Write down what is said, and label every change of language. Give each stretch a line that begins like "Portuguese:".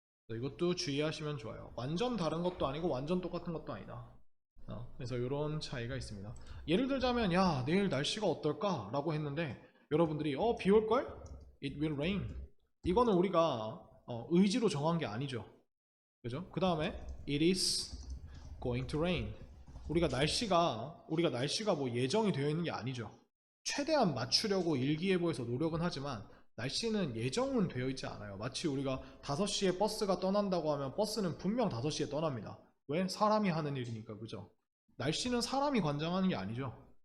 Korean: 이것도 주의하시면 좋아요. 완전 다른 것도 아니고 완전 똑같은 것도 아니다. 그래서 이런 차이가 있습니다. 예를 들자면 내일 날씨가 어떨까? 라고 했는데 여러분들이 비 올걸?
English: It will rain.
Korean: 이거는 우리가 의지로 정한 게 아니죠. 그죠? 그 다음에
English: it is going to rain.
Korean: 우리가 날씨가 뭐 예정이 되어 있는 게 아니죠. 최대한 맞추려고 일기예보에서 노력은 하지만 날씨는 예정은 되어 있지 않아요. 마치 우리가 5시에 버스가 떠난다고 하면 버스는 분명 5시에 떠납니다. 왜? 사람이 하는 일이니까. 그죠? 날씨는 사람이 관장하는 게 아니죠.